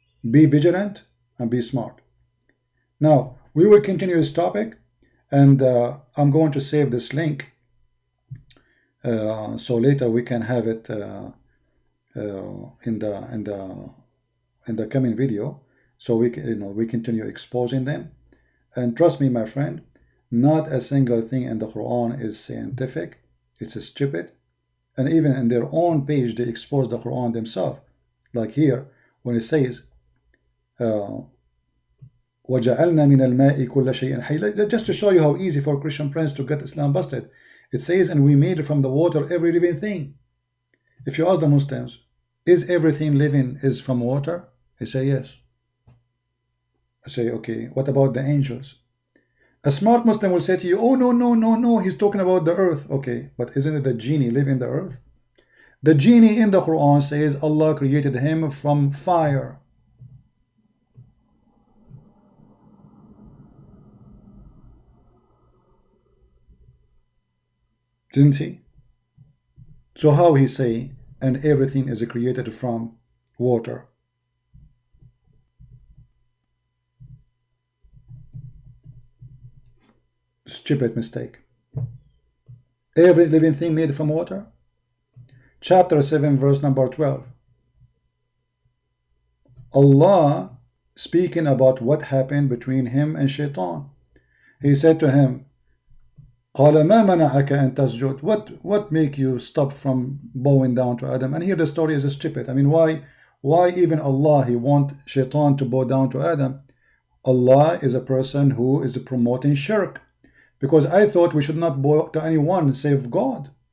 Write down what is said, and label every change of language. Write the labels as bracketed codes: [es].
[en] Be vigilant and be smart. Now, we will continue this topic, and I'm going to save this link so later we can have it in the coming video, so we continue exposing them. And trust me, my friend, not a single thing in the Quran is scientific. It's stupid. And even in their own page, they expose the Quran themselves. Like here, when it says, [ar] وَجَعَلْنَا مِنَ الْمَاءِ كُلَّ شَيْءٍ حَيٍّ. [en] Just to show you how easy for Christian friends to get Islam busted. It says, and we made from the water every living thing. If you ask the Muslims, is everything living is from water? They say yes. I say, okay, what about the angels? A smart Muslim will say to you, oh, no, he's talking about the earth. Okay, but isn't it the genie live in the earth? The genie in the Quran says Allah created him from fire. Didn't he? So how he say, and everything is created from water? Stupid mistake. Every living thing made from water? Chapter 7, verse number 12. Allah speaking about what happened between him and Shaitan. He said to him, [ar] قَالَ مَا مَنَعَكَ أَن تَسْجُدْ. [en] What make you stop from bowing down to Adam? And here the story is stupid. I mean, why even Allah, he want Shaitan to bow down to Adam? Allah is a person who is promoting shirk. Because I thought we should not bow to anyone save God.